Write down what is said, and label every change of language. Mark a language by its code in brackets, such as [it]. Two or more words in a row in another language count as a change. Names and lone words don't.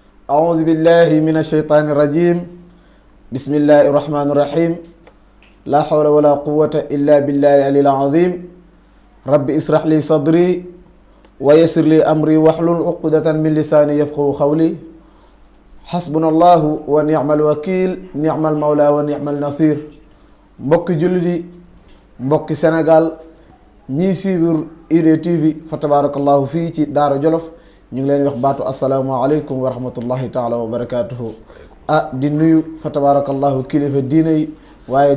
[ar] أعوذ بالله من الشيطان الرجيم بسم الله الرحمن الرحيم لا حول ولا قوة إلا بالله العلي العظيم رب اسرح لي صدري ويسر لي أمري واحلل عقدة من لساني يفقهوا قولي حسبنا الله ونعم الوكيل نعم المولى ونعم النصير [wo] mbokki jullit yi mbokki Sénégal ñiy suivre IDTV fa tabarakallahu fii ci Daara Jolof ñu ngi leen wax baatu [ar] السلام عليكم ورحمة الله تعالى وبركاته [wo] di nuyu fa tabarakallahu kilifa diine yi waaye